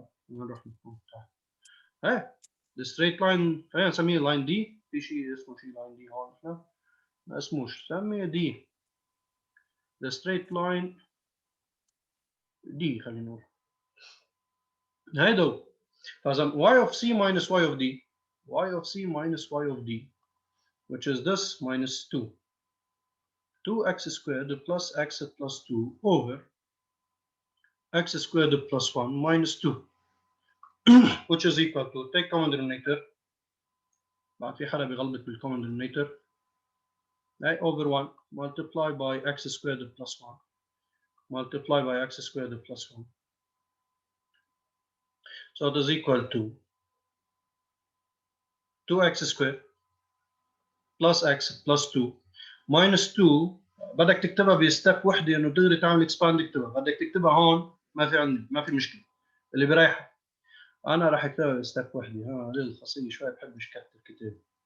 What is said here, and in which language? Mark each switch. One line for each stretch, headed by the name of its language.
Arabic: نروح
English: the straight line
Arabic: خلينا نسميه
English: line D.
Arabic: في شيء اسمه line D هون احنا ما اسموش سميه D.
English: the straight line D
Arabic: خلينا نقول هيدو.
English: فإذا y of c minus y of D, y of c minus y of D, which is this minus 2. 2x squared plus x plus 2 over x squared plus 1 minus 2, which is equal to, take common denominator.
Arabic: بعد في حدا بيغلط بال
English: common denominator. Over 1 multiply by x squared plus 1 multiply by x squared plus 1. So it is equal to 2x squared plus x plus 2 minus 2.
Arabic: بدك تكتبها بستيب وحده انه تقدر تعمل اكسباند تكتبها. بدك تكتبها هون ما في عندي ما في مشكله اللي بريحك. انا راح اكتبها بستيب وحده. هذه الخاصيه شوي بحبش كتب كتاب.